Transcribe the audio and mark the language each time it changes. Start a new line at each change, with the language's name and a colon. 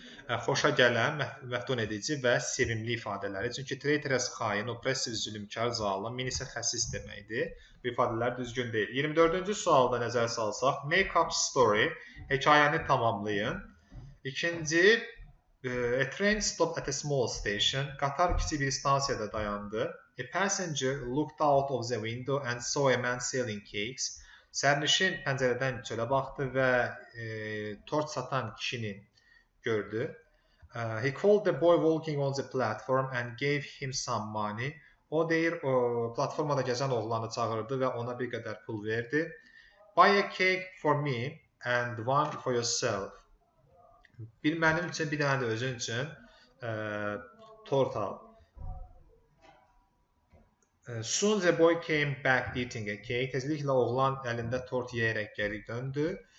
Azerbaijani: xoşa gələn, məftun edici və sevimli ifadələri. Çünki traitorous xain, oppressive zülmkar, zalım, min isə xəsis deməkdir. Bu ifadələr düzgün deyil. 24-cü sualda nəzər salsaq,
English: make up story,
Azerbaijani: hekayəni tamamlayın.
English: İkinci, a train stopped at a small station,
Azerbaijani: qatar kiçik bir stansiyada dayandı.
English: A passenger looked out of the window and saw a man selling cakes.
Azerbaijani: Sərnişin pəncərədən çölə baxdı və tort satan kişini gördü.
English: He called the boy walking on the platform and gave him some money.
Azerbaijani: O deyir, platformada gəzən oğlanı çağırdı və ona bir qədər pul verdi.
English: Buy a cake for me and one for yourself.
Azerbaijani: Bir mənim üçün, bir dənə də özün üçün tort al.
English: Soon the boy came back eating a cake.
Azerbaijani: Tezliklə oğlan əlində tort yeyərək geri döndü.